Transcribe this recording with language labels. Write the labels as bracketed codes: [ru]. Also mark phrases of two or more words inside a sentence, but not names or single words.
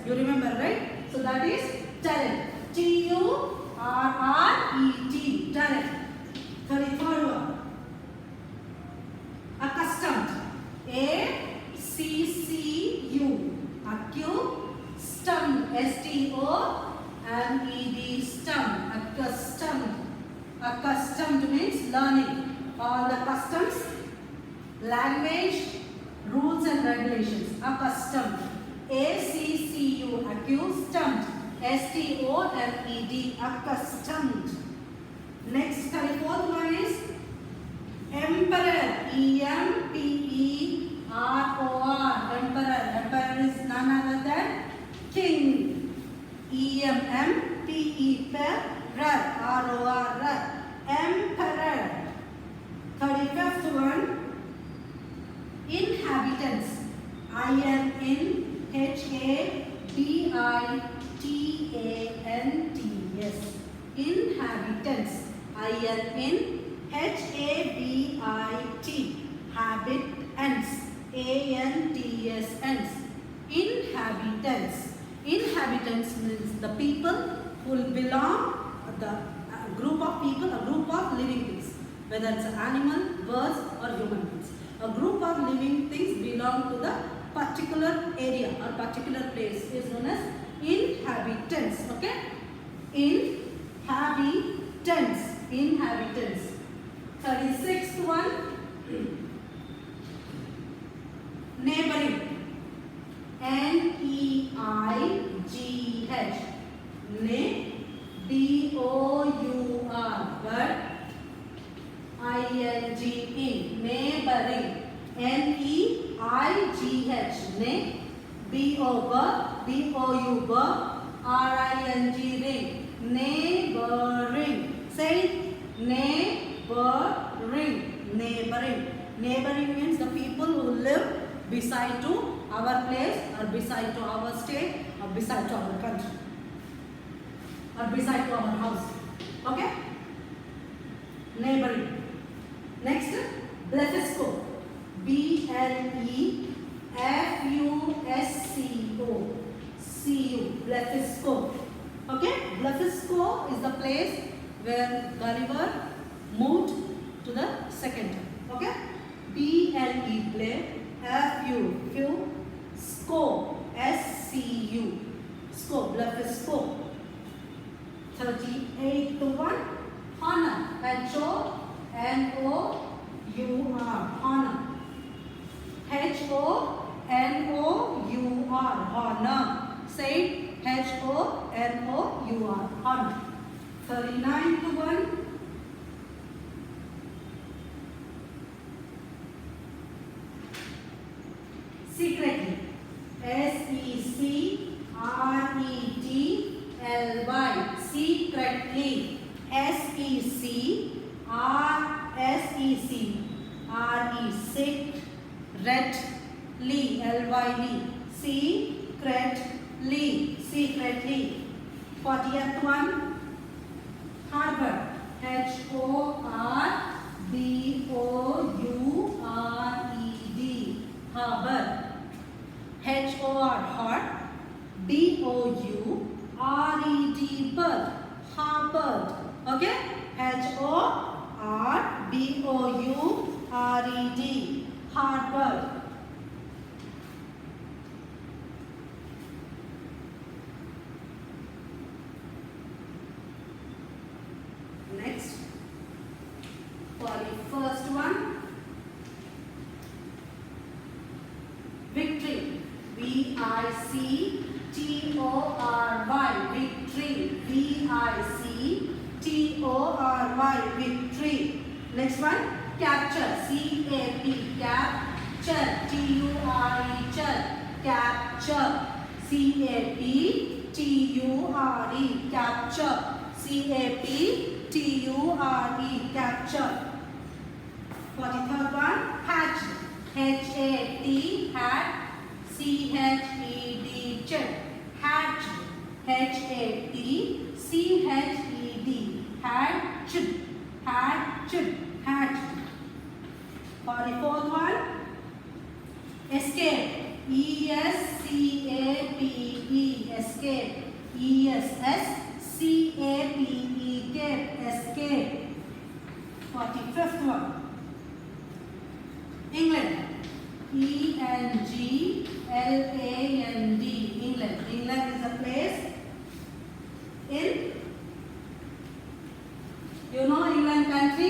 [en] You remember, right? So that is turret. T-U-R-R-E-T, turret. 33rd one, accustomed. A-C-C-U, accustomed. S-T-O-M-E-D, stummed. Accustomed. Accustomed means learning. All the customs, language, rules and regulations. Accustomed. A-C-C-U, accustomed. S-T-O-M-E-D, accustomed. Next, 34th one is emperor. E-M-P-E-R-O-R, emperor. Emperor is none other than king. E-M-M-P-E-R, R-O-R, emperor. 35th one, inhabitants. I-N-H-A-B-I-T-A-N-T-S, inhabitants. I-N-H-A-B-I-T, habitants. A-N-T-S-Ns, inhabitants. Inhabitants means the people who will belong, the group of people, a group of living things, whether it's an animal, birds or human beings. A group of living things belong to the particular area or particular place is known as inhabitants. Okay? Inhabitants. Inhabitants. 36th one, neighboring. N-E-I-G-H, B-O-U-R, but I-N-G-E, neighboring. N-E-I-G-H, B-O-U, R-I-N-G, ring, neighboring. Say neighboring. Neighboring. Neighboring means the people who live beside to our place or beside to our state or beside to our country or beside to our house. Okay? Neighboring. Next, Blefusco. B-L-E-F-U-S-C-O, C-U, Blefusco. Okay? Blefusco is the place where Gulliver moved to the second time. Okay? B-L-E, F-U, Sco, S-C-U, Sco, Blefusco. 38th one, honor. H-O-N-O-U-R, honor. H-O-N-O-U-R, honor. Say H-O-N-O-U-R, honor. 39th one, secretly. S-E-C-R-E-T-L-Y, secretly. S-E-C-R-E, secretly, L-Y-L, secretly, secretly. 40th one, harbor. H-O-R-B-O-U-R-E-D, harbor. H-O-R, heart. B-O-U-R-E-D, bird, harbored. Okay? H-O-R-B-O-U-R-E-D, harbored. Next, for the first one, victory. V-I-C-T-O-R-Y. Victory. V-I-C-T-O-R-Y. Victory. Next one, capture. C-A-P. Capture. T-U-R-E. Capture. C-A-P-T-U-R-E. Capture. C-A-P-T-U-R-E. Capture. 43rd one, hatch. H-A-T. Hat. C-H-E-D. Hatch. H-A-T-C-H-E-D. Hatch. Hatch. Hatch. 44th one, escape. E-S-C-A-P-E. Escape. E-S-S-C-A-P-E. Escape. 45th one, England. E-N-G-L-A-N-D. England. England is a place in, you know England country?